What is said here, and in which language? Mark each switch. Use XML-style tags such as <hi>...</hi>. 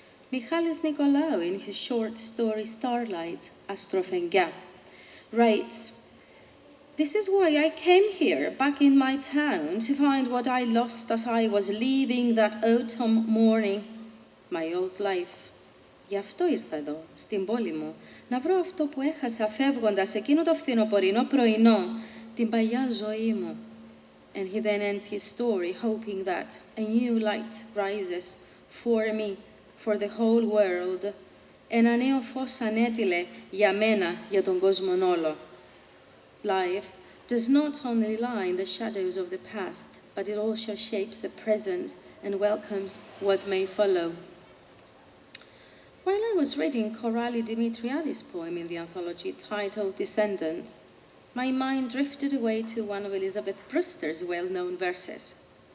<en>Michalis Nicolaou, in his short story Starlight, Astrofengia, writes, "This is why I came here, back in my town, to find what I lost as I was leaving that autumn morning, my old life.</en> <el>Γι' αυτό ήρθα εδώ, στην πόλη μου, να βρω αυτό που έχασα φεύγοντας εκείνο το φθινοπορεινό πρωινό, την παλιά ζωή μου."</el> <en>And he then ends his story, hoping that a new light rises for me, for the whole world.</en> <el>Ένα νέο φως ανέτειλε για μένα, για τον κόσμον όλο.</el> <en>Life does not only lie in the shadows of the past, but it also shapes the present and welcomes what may follow. While I was reading Korali Dimitriadis' poem in the anthology titled Descendant, my mind drifted away to one of Elizabeth Brewster's well-known verses.</en>